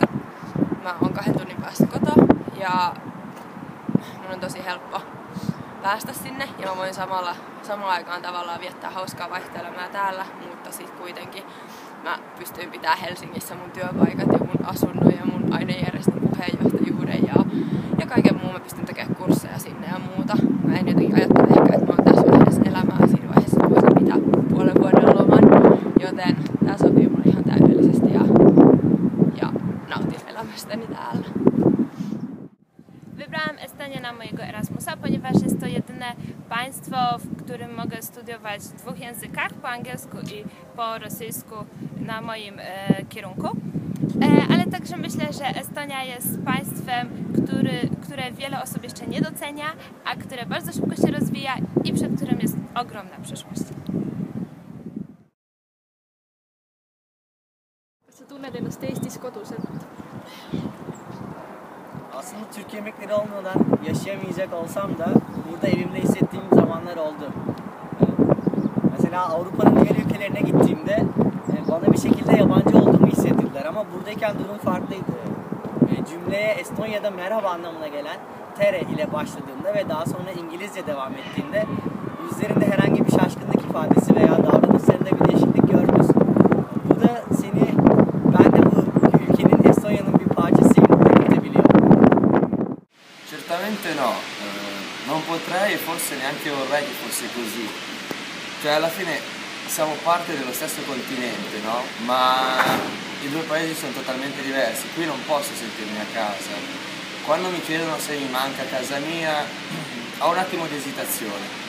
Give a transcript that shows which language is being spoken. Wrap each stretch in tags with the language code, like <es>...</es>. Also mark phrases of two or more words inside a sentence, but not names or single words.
<fi>Mä oon 2 tunnin päästä kotoa ja mun on tosi helppo päästä sinne ja mä voin samaan aikaan tavallaan viettää hauskaa vaihtelemää täällä, mutta sit kuitenkin mä pystyin pitämään Helsingissä mun työpaikat ja mun asunnon ja mun ainejärjestön puheenjohtajuuden ja kaiken muun. Mä pystyn tekemään kursseja sinne ja muuta. Mä en jotenkin ajattele ehkä, että mä oon tässä vaiheessa elämää siinä vaiheessa, että voisin pitää puolen vuoden loman, joten tää sopii mulle ihan täydellisesti ja nautin elämästäni täällä.</fi> <pl>Wybrałam Estonię na mojego Erasmusa, ponieważ jest to jedyne państwo, w którym mogę studiować w 2 językach, po angielsku i po rosyjsku na moim kierunku. Ale także myślę, że Estonia jest państwem, które wiele osób jeszcze nie docenia, a które bardzo szybko się rozwija i przed którym jest ogromna przyszłość.</pl> <et>Kas sa tunned ennast Eestis koduselt?</et> <tr>Aslında Türk yemekleri olmadan yaşayamayacak olsam da burada evimde hissettiğim zamanlar oldu. Mesela Avrupa'nın diğer ülkelerine gittiğimde bana bir şekilde yabancı olduğumu hissettirdiler ama buradayken durum farklıydı. Cümleye Estonya'da merhaba anlamına gelen tere ile başladığında ve daha sonra İngilizce devam ettiğinde yüzlerinde herhangi bir şaşkınlık ifadesi veya davranışlarında bir değişiklik görmüyorsun. Bu da seni, ben de bu ülkenin, Estonya'nın bir parçasıyım dedirtebiliyor.</tr> <it>Certamente no, non potrei e forse neanche vorrei che fosse così. Cioè alla fine siamo parte dello stesso continente, no? Ma i 2 paesi sono totalmente diversi, qui non posso sentirmi a casa. Quando mi chiedono se mi manca casa mia, ho un attimo di esitazione.</it>